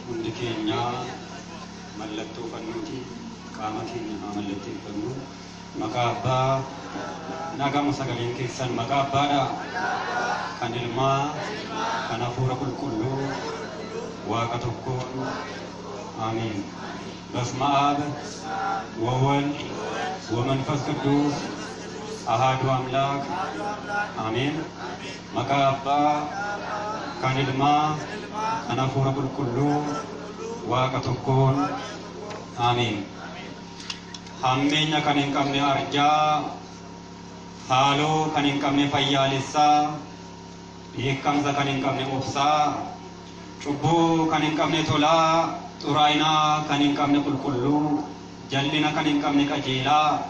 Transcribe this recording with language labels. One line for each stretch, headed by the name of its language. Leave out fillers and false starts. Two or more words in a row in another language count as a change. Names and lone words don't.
Oromo: keenya mallattoo fannuuti qaama keenya mallattoo fannu maqaa abbaa nagamu sagaleen keessan maqaa abbaadha kan ilmaa kan hafuura qulqulluu waaqa tokkoon
Geez: አሜን በስመ አብ ወወልድ ወመንፈስ ቅዱስ አሐዱ አምላክ አሜን መቃ አባ
Oromo: kan ilmaa kan hafuura qulqulluu waaqa tokkoon አሜን hammeenya kan hin qabne arjaa haaloo kan hin qabne fayyaalessaa beekamsa kan hin qabne obsaa cubbuu kan hin qabne tolaa xuraayinaa kan hin qabne qulqulluu jallina kan hin qabne qajeelaa